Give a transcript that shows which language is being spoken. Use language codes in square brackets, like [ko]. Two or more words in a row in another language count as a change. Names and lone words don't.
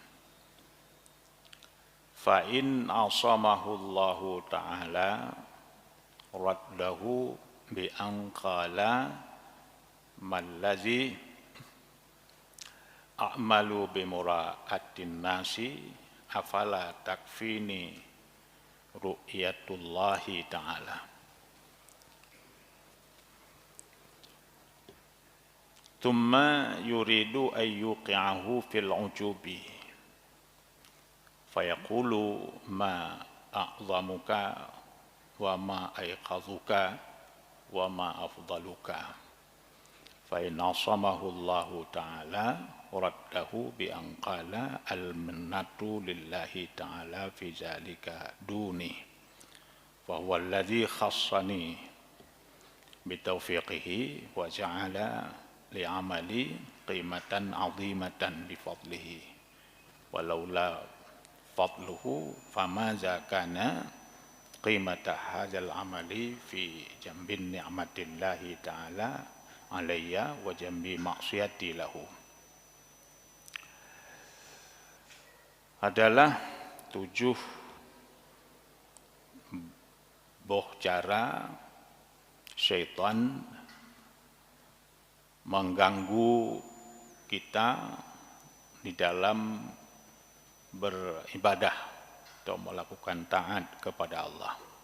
[ar] فإن عصمه الله تعالى رده بأن قال ما الذي أعمل بمراعاة الناس أفلا تكفيني رؤية الله تعالى. ثم يريد أن يوقعه في العجب فيقول ما أعظمك وما أيقظك وما أفضلك فإن عصمه الله تعالى رده بأن قال المنة لله تعالى في ذلك دوني فهو الذي خصني بتوفيقه وجعل لعملي قيمة عظيمة بفضله ولولا فضله فما كان قيمة هذا العمل في جنب نعمة الله تعالى علي وجنب معصيتي له. [ms] Adalah 7 cara syaitan mengganggu kita di dalam beribadah atau melakukan taat kepada Allah.